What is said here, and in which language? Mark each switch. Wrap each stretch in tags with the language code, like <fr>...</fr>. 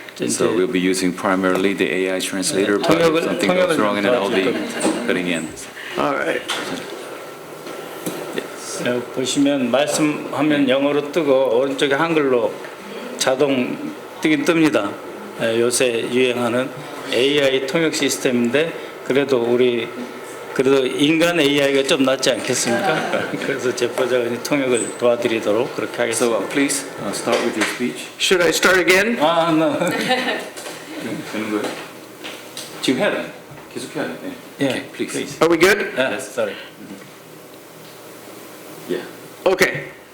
<en>So we'll be using primarily the AI translator, but if something goes wrong, and I'll be cutting in. All right.</en> <ko>보시면 말씀하면 영어로 뜨고 오른쪽에 한글로 자동 뜨긴 뜹니다. 요새 유행하는 AI 통역 시스템인데 그래도 인간 AI가 좀 낫지 않겠습니까? 그래서 제 보좌관이 통역을 도와드리도록 그렇게 하겠습니다.</ko> <en>So please start with your speech. Should I start again?</en> <ko>되는 거예요? 지금 해야 돼. 계속 해야 돼. 네.</ko> <en>Yeah, Okay, please. Are we good? Yes, sorry. Yeah. Okay.</en>